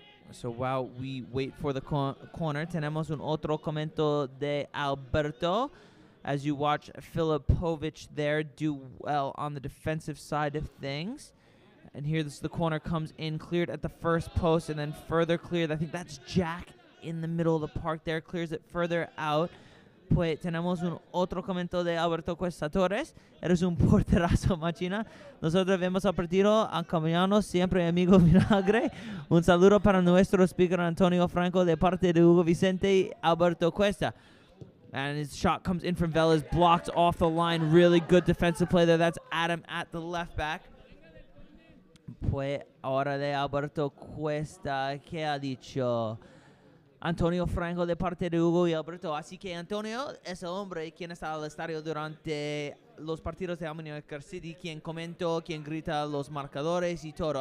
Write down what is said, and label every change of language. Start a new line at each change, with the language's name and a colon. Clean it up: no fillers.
English: So while we wait for the corner,
Spanish: tenemos un otro comento de Alberto.
English: As you watch Filipovic there do well on the defensive side of things. And here the corner comes in, cleared at the first post, and then further cleared. I think that's Jack in the middle of the park there, clears it further out.
Spanish: Pues tenemos un otro comento de Alberto Cuesta Torres. Eres un porterazo, machina. Nosotros vemos al partido acompañarnos siempre, amigo Vinagre. Un saludo para nuestro speaker Antonio Franco de parte de Hugo Vicente y Alberto Cuesta.
English: And his shot comes in from Velez, blocked off the line. Really good defensive play there. That's Adam at the left back.
Spanish: Pues ahora de Alberto Cuesta, ¿qué ha dicho? Antonio Franco de parte de Hugo y Alberto. Así que Antonio es el hombre quien está al estadio durante los partidos de Malaga City, quien comentó, quien grita los marcadores y todo.